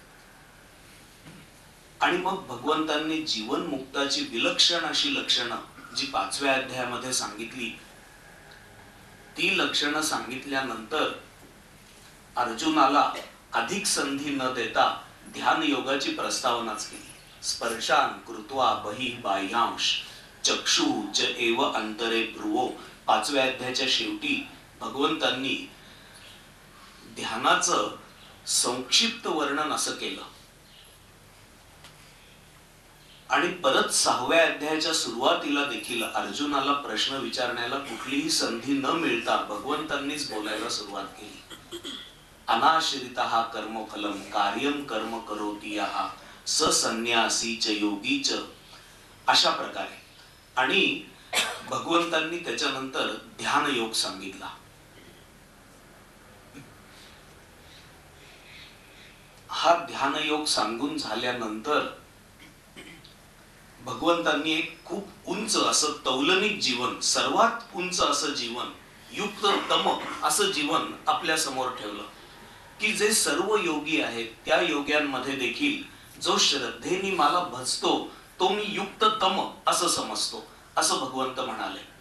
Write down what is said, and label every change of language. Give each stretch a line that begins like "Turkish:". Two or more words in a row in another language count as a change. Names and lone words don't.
Marathi: आणि मग भगवंतांनी जीवन मुक्ताची विलक्षण अशी लक्षणं जी 5व्या अध्यायामध्ये सांगितली, ती लक्षणं सांगितल्यानंतर अर्जुनाला अधिक संधी न देता ध्यान योगाची प्रस्तावनाच केली.
Sanskrit: स्पर्शान कृत्वा बहिः बाह्यांश चक्षु च एव अंतरे भ्रुवो.
Marathi: 5व्या अध्यायाच्या शेवटी भगवंतांनी ध्यानाचं संक्षिप्त वर्णन असं केलं. आणि परत 6व्या अध्यायाच्या सुरुवातीला देखील अर्जुनाला प्रश्न विचारण्याला कुठलीही संधी न मिळता भगवंतांनीच बोलायला सुरुवात केली.
Sanskrit: अनाश्रितः कर्मफलम कार्यम कर्म करोति यः स संन्यासी च योगी च,
Marathi: अशा प्रकारे. आणि भगवंतांनी त्याच्यानंतर ध्यान योग सांगितला. हा ध्यान योग सांगून झाल्यानंतर भगवंतांनी एक खूप उंच असं तौलनिक जीवन, सर्वात उंच असं जीवन, युक्त तम असं जीवन आपल्या समोर ठेवलं की जे सर्व योगी आहेत त्या योग्यांमध्ये देखील जो श्रद्धेने मला भजतो तो मी युक्त तम असं समजतो, असं भगवंत म्हणाले.